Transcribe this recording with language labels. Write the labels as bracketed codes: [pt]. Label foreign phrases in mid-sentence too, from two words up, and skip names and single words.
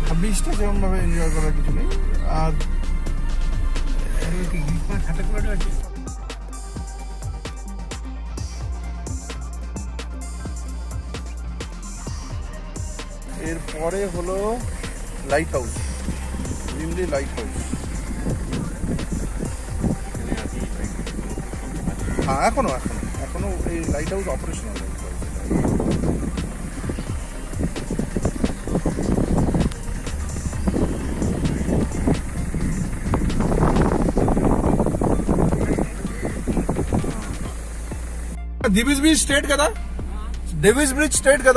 [bn] বিচটা সেরকম ভাবে এনজয় করার কিছু নেই। আর এরপরে হলো [en] light house, [bn] ভিমলি লাইট হাউস। হ্যাঁ, এখনো এই [en] light house [bn] অপারেশনাল। [te] డివిస్ బ్రిడ్జ్ స్ట్రేట్ కదా? డివిస్ బ్రిడ్జ్ స్ట్రేట్ కదా?